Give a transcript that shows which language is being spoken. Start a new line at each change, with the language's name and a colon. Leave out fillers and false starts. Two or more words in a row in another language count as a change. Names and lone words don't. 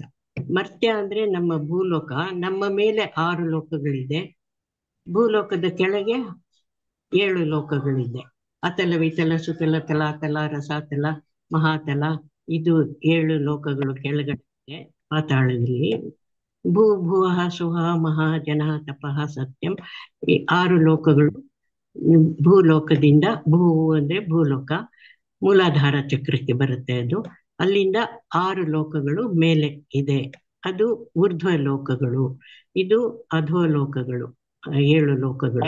Kannada: ಮರ್ತ್ಯ ಅಂದ್ರೆ ನಮ್ಮ ಭೂಲೋಕ, ನಮ್ಮ ಮೇಲೆ 6 ಲೋಕಗಳಿದೆ. ಭೂಲೋಕದ ಕೆಳಗೆ 7 ಲೋಕಗಳಿದೆ. ಅತಲ, ವಿತಲ, ಸುತಲ, ತಲಾತಲ, ರಸಾತಲ, ಮಹಾತಲ, ಇದು 7 ಲೋಕಗಳು ಕೆಳಗಡೆ ಇದೆ ಪಾತಾಳದಲ್ಲಿ. ಭೂ, ಭುವಃ, ಸುಹ, ಮಹಾ, ಜನಃ, ತಪಃ, ಸತ್ಯಂ, ಈ 6 ಲೋಕಗಳು ಭೂಲೋಕದಿಂದ, ಭೂ ಅಂದ್ರೆ ಭೂಲೋಕ, ಮೂಲಾಧಾರ ಚಕ್ರಕ್ಕೆ ಬರುತ್ತೆ ಅದು. ಅಲ್ಲಿಂದ 6 ಲೋಕಗಳು ಮೇಲೆ ಇದೆ, ಅದು ಊರ್ಧ್ವ ಲೋಕಗಳು. ಇದು ಅಧೋ ಲೋಕಗಳು, 7 ಲೋಕಗಳು.